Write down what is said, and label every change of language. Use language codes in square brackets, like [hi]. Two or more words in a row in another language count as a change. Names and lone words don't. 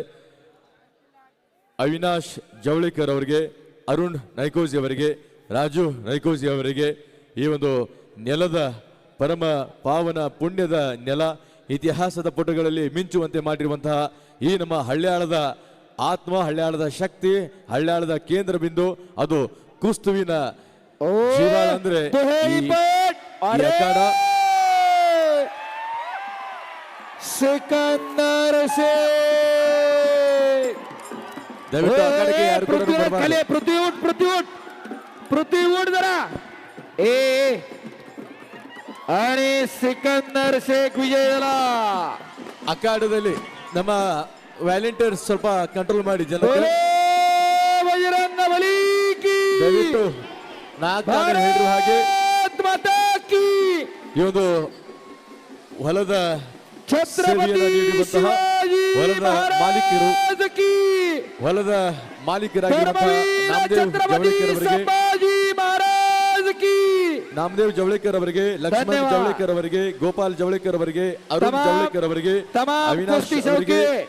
[kn] ಅವಿನಾಶ್ ಜವಳೇಕರ್ ಅವರಿಗೆ, ಅರುಣ್ ನೈಕೋಜಿ ಅವರಿಗೆ, ರಾಜು ನೈಕೋಜಿ ಅವರಿಗೆ ಈ ಒಂದು ನೆಲದ ಪರಮ ಪಾವನ ಪುಣ್ಯದ ನೆಲ, ಇತಿಹಾಸದ ಪುಟಗಳಲ್ಲಿ ಮಿಂಚುವಂತೆ ಮಾಡಿರುವಂತಹ ಈ ನಮ್ಮ ಹಳ್ಯಾಳದ ಆತ್ಮ, ಹಳ್ಯಾಳದ ಶಕ್ತಿ, ಹಳ್ಯಾಳದ ಕೇಂದ್ರ ಬಿಂದು ಅದು ಕುಸ್ತುವಿನ ಜೀವಾಳ ಅಂದ್ರೆ ಸಿಕಂದರ್ ದಯವಿಟ್ಟು ಆ ಕಡೆಗೆ ಯಾರು ಕೂಡ ಬರಬಾರದು. [mr] पृथ्वी उठ जरा. आणि ಸಿಕಂದರ್ ಶೇಖ್ ವಿಜಯ झाला. [kn] ಅಖಾಡದಲ್ಲಿ ನಮ್ಮ ವ್ಯಾಲೆಂಟಿಯರ್ಸ್ ಸ್ವಲ್ಪ ಕಂಟ್ರೋಲ್ ಮಾಡಿ ಜನ. [hi] बजरंग बली की [kn] ದಯವಿಟ್ಟು ನಾಲ್ಕು ಹೇಳಿರುವ ಹಾಗೆ ಈ ಒಂದು ಹೊಲದ ಸೇವೆಯನ್ನು ನೀಡಿರುವಂತಹ ಹೊಲದ ಮಾಲೀಕರಾಗಿರುವಂತಹ ನಾಮದೇವ್ ಜವಳೇಕರ್ ಅವರಿಗೆ, ಲಕ್ಷ್ಮಣ್ ಜವಳೇಕರ್ ಅವರಿಗೆ, ಗೋಪಾಲ್ ಜವಳೇಕರ್ ಅವರಿಗೆ, ಅರುಣ್ ಜವಳೇಕರ್ ಅವರಿಗೆ, ಅವಿನಾಶ್ ಅವರಿಗೆ,